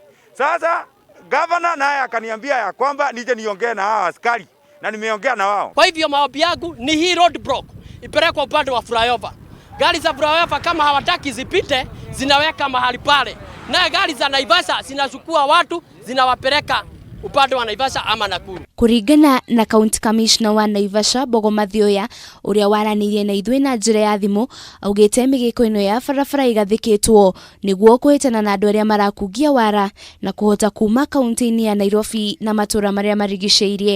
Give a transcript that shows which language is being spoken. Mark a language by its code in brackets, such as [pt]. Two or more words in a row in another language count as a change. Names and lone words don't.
[sw] Sasa governor naye akaniambia ya kwamba nije niongee na hao askari na nimeongea na wao. Kwa hivyo maombi yangu ni hii [en] road block [sw] ipelekwe upande wa Flyover. Gari za Flyover kama hawataki zipite zinaweka mahali pale, na gari za Naivasha zinachukua watu zinawapeleka upande wa Naivasha ama Nakuru. [ki] Kuringana na [en] County Commissioner [ki] wa Naivasha Bogo Mathioya uria waranirie na ithwe na njira ya thimu augite migiko ino ya barabara igathikitwo niguo kuhitana na andu aria marakungia wara na kuhota kuma kaunti-ini ya Nairobi na matura maria marigiceirie.